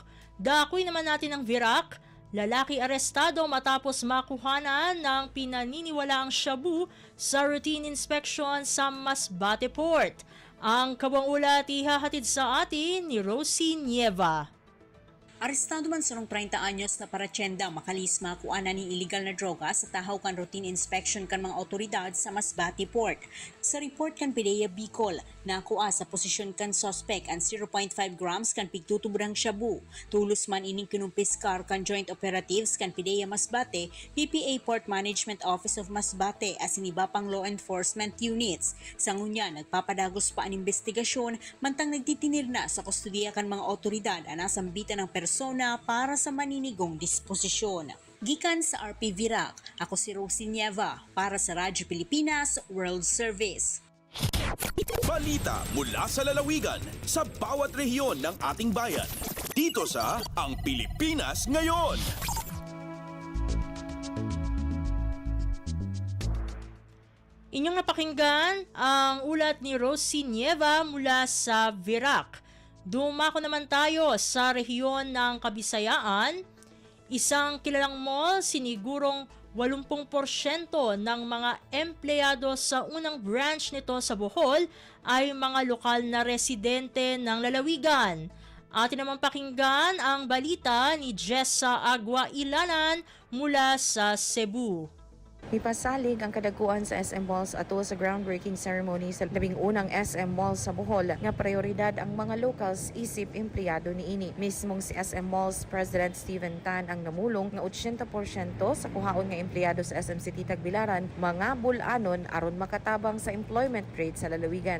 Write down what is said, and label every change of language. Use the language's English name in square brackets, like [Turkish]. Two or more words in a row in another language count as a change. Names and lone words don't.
[Filipino] Dakoy naman natin ang Virac. Lalaki arestado matapos makuhanan ng pinaniniwalaang shabu sa [English] routine inspection [Filipino] sa Masbate Port. Ang kabang ulat ihahatid sa atin ni Rosie Nieva. [Bikol] Arestado man sarong 30 anyos na paratyenda makalisma kuana ni illegal na droga sa tahaw kan [English] routine inspection [Bikol] kan mga otoridad sa Masbate Port. Sa report kan PDEA Bicol, nakuha sa posisyon kan suspect ang 0.5 grams kan pigtutubrang shabu. Tulos man ining kinumpiskar kan [English] joint operatives [Bikol] kan PDEA Masbate, PPA Port Management Office of Masbate as iniba pang [English] law enforcement units. [Bikol] Sa ngunya, nagpapadagos pa ang investigasyon mantang nagtitinir na sa kustudiya kan mga otoridad ang nasambitan ng persona para sa maninigong disposisyon. Gikan sa RP Virac, ako si Rosie Nieva para sa Radyo Pilipinas World Service. [Filipino] Balita mula sa lalawigan sa bawat rehiyon ng ating bayan. Dito sa Ang Pilipinas Ngayon. Inyong napakinggan ang ulat ni Rosie Nieva mula sa Virac. Dumako naman tayo sa rehiyon ng Kabisayaan. Isang kilalang mall, sinigurong 80% ng mga empleyado sa unang branch nito sa Bohol ay mga lokal na residente ng lalawigan. Atin naman pakinggan ang balita ni Jessa Agua Ilanan mula sa Cebu. [Cebuano] Ipasalig ang kadaguan sa SM Malls ato sa [English] groundbreaking ceremony [Cebuano] sa 11 SM Malls sa Bohol nga prioridad ang mga locals isip empleyado niini. Mismong si SM Malls President Steven Tan ang namulong nga 80% sa kuhaon nga empleyado sa SM City Tagbilaran mga bulanon aron makatabang sa [English] employment rate [Cebuano] sa lalawigan.